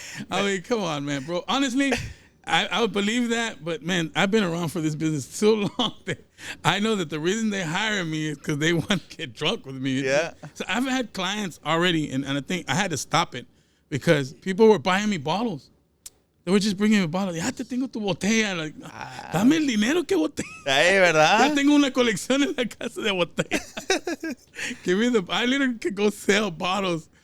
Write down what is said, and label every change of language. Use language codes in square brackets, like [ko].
[en] I mean, come on, man, bro. Honestly, I would believe that, but man, I've been around for this business so long that I know that the reason they hire me is because they want to get drunk with me. Yeah. So I've had clients already, and I think I had to stop it because people were buying me bottles. They were just bringing me bottles. [es] Ya te tengo tu botella. Like, dame el dinero que botella. Hey, ¿verdad? Ya tengo una colección en la casa de botellas. [en] Give me I literally could go sell bottles.